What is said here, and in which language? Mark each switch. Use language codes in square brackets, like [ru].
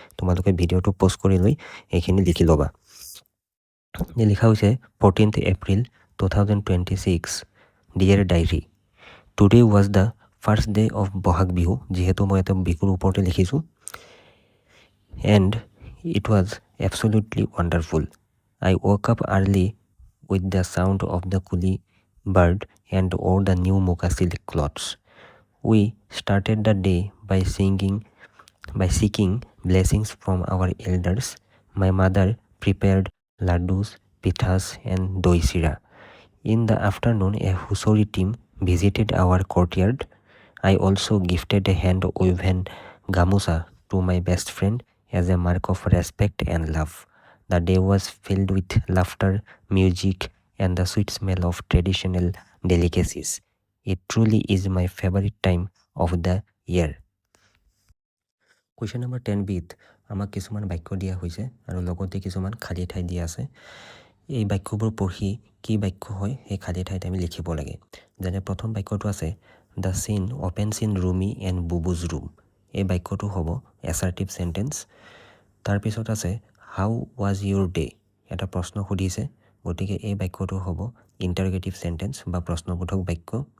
[as] তোমালোকে ভিডিঅ'টো প'জ কৰি লৈ এইখিনি লিখি ল'বা। লিখা হৈছে 14th April 2026, [en] Dear diary. Today was the first day of Bohag Bihu. [as] যিহেতু মই ইয়াতে বিহুৰ ওপৰতে লিখিছোঁ। [en] And it was absolutely wonderful. I woke up early with the sound of the coolie bird and wore the new mocha silk clothes. We started the day by seeking blessings from our elders. My mother prepared laddus, pithas and doi sira. In the afternoon, a Husori team visited our courtyard. I also gifted a hand-woven gamusa to my best friend as a mark of respect and love. The day was filled with laughter, music, and the sweet smell of traditional delicacies. It truly is my favorite time of the year. [as] Question number 10bত আমাক কিছুমান বাক্য দিয়া হৈছে আৰু লগতে কিছুমান খালী ঠাই দিয়া আছে। এই বাক্যবোৰ পঢ়ি কি বাক্য হয় সেই খালী ঠাইত আমি লিখিব লাগে। যেনে প্ৰথম বাক্যটো আছে [en] The scene opens in Rumi and Bubu's room. [as] এই বাক্যটো হ'ব এছাৰ্টিভ চেণ্টেন্স। তাৰপিছত আছে [en] How was your day. [as] এটা প্ৰশ্ন সুধিছে, গতিকে এই বাক্যটো হ'ব ইণ্টাৰগেটিভ চেণ্টেন্স বা প্ৰশ্নবোধক বাক্য।